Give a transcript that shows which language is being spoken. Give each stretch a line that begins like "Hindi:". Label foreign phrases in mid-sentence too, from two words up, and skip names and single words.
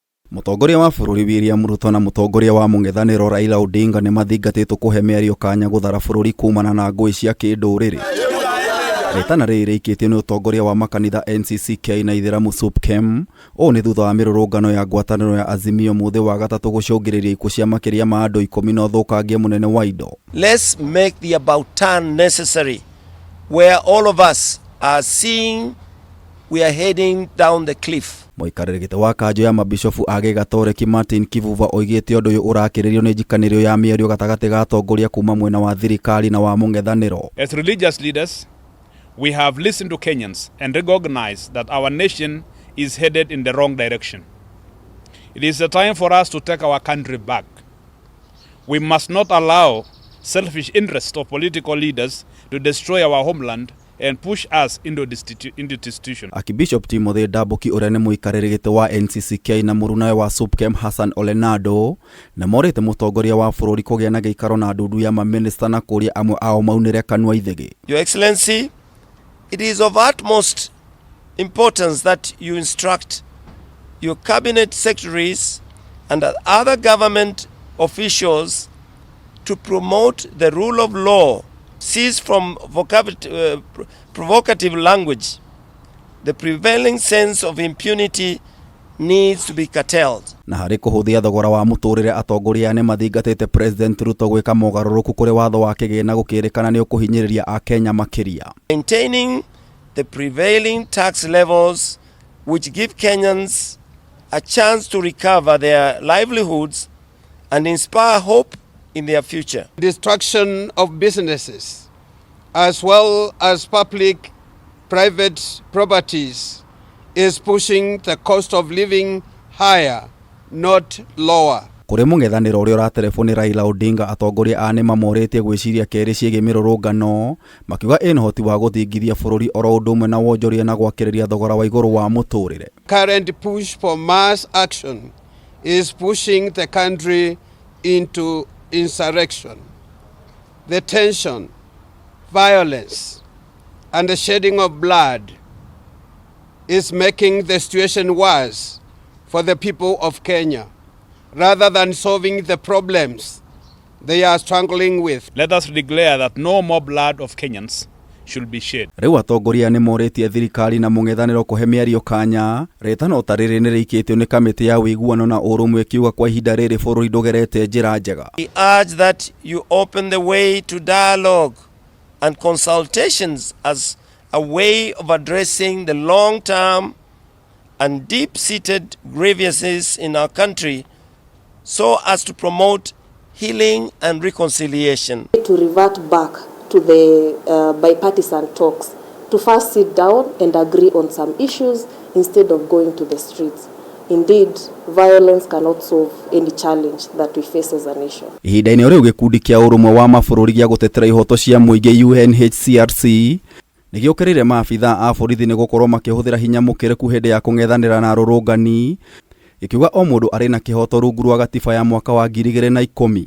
Kikuyu: Mutongoria wa bururi William Ruto na mutongoria wa MUNG'ETHANIRO Raila ODINGA ni mathingatitwo kuhe mĩario kanya guthara bururi kumana na ngũĩ cia kĩndũrĩrĩ. Rĩtana rĩrĩ rĩikĩtio nĩ utongoria wa makanitha NCCK na ithĩramu SUPKEM o nĩ thutha wa mĩrũrũngano ya ngwatanĩro ya AZIMIO muthĩ wa gatatũ gũcũngĩrĩria ikuũ cia makĩria ma andũ 10 na ũthũkangia mũnene wa indo.
English: Let's make the about turn necessary where all of us are seeing we are heading down the cliff.
Kikuyu: Mũikarĩri gĩtĩ wa kanjũ ya mabishofu a Gĩgatoreki Martin Kivuva oigĩte ũndũ ũyũ ũrakĩrĩrio nĩ njikanĩrio ya mĩario gatagatĩ ga atongoria kuma mwena wa thirikari na wa MUNG'ETHANIRO.
English: As religious leaders, we have listened to Kenyans and recognized that our nation is headed in the wrong direction. It is a time for us to take our country back. We must not allow selfish interests of political leaders to destroy our homeland and push us into destitution.
Kikuyu: Akibishop Timothy Daboki ũrĩa nĩ mũikarĩri gĩtĩ wa NCCK na mũrunawe wa SUPKEM Hassan Olenado na morĩte mũtongoria wa bũrũri kũgĩa na gĩikaro na ndundu ya maminista na kũria amwe ao maunĩre kanua ithĩgĩ.
English: Your Excellency, it is of utmost importance that you instruct your cabinet secretaries and other government officials to promote the rule of law, cease from provocative language. The prevailing sense of impunity needs to be curtailed.
Kikuyu: Na harĩ kũhũthia thogora wa mũtũrĩre atongoria nĩ mathingatĩte President Ruto gwĩka mogarũrũku kũrĩ watho wa kĩgĩna gũkĩrĩkana nĩ ũkũhinyĩrĩria a Kenya makĩria.
English: Maintaining the prevailing tax levels which give Kenyans a chance to recover their livelihoods and inspire hope in their future. Destruction of businesses as well as public-private properties is pushing the cost of living higher, not lower.
Kikuyu: Kũrĩ MUNG'ETHANIRO ũrĩa ũraterefoni Raila ODINGA atongoria a nĩ mamorĩtie gwĩciria kerĩ ciĩgiĩ mĩrũrũngano makiuga ĩna ũhoti wa gũthingithia bũrũri oro ũndũ ũmwe na wonjoria na gwakĩrĩria thogora wa igũrũ wa mũtũrĩre.
English: Current push for mass action is pushing the country into insurrection. The tension, violence, and the shedding of blood is making the situation worse for the people of Kenya, rather than solving the problems they are struggling with. Let us declare that no more blood of Kenyans should be shed.
Kikuyu: Rĩu atongoria nĩ morĩtie thirikari na MUNG'ETHANIRO kũhe mĩario kanya. Rĩtana ta rĩrĩ nĩ rĩikĩtio nĩ kamĩtĩ ya ũiguano na ũrũmwe kiuga kwa ihinda rĩrĩ bũrũri ndũgerete njĩra njega.
English: We urge that you open the way to dialogue and consultations as a way of addressing the long-term and deep-seated grievances in our country so as to promote healing and reconciliation. To revert back to the bipartisan talks, to first sit down and agree on some issues instead of going to the streets. Indeed, violence cannot solve any challenge that we face as a nation.
Kikuyu: Ihinda-inĩ rĩu gĩkundi kĩa ũrũmwe wa mabũrũri gĩa gũtetera ihoto cia mũingĩ UNHCRC nĩgĩũkĩrĩire maabitha a borithi nĩ gũkorwo makĩhũthĩra hinya mũkĩrĩku hĩndĩ ya kũng'ethanĩra na arũrũngani gĩkiuga o mũndũ arĩ na kĩhoto rungu rwa gatiba ya mwaka wa 2010.